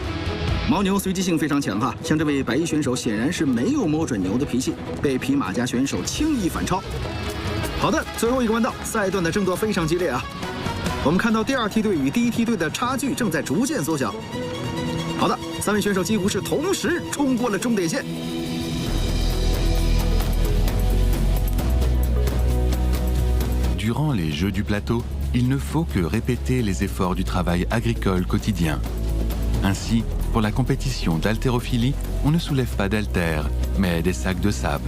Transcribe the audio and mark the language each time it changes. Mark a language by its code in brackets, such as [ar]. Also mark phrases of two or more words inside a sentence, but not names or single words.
[zh] 牦牛随机性非常强哈，像这位白衣选手显然是没有摸准牛的脾气，被匹马家选手轻易反超。好的，最后一个弯道，赛段的争夺非常激烈啊。我们看到第2梯队与第1梯队的差距正在逐渐缩小。好的，3位选手几乎是同时冲过了终点线。 [fr] Durant les Jeux du plateau, il ne faut que répéter les efforts du travail agricole quotidien. Ainsi, pour la compétition d'haltérophilie, on ne soulève pas d'haltères, mais des sacs de sable.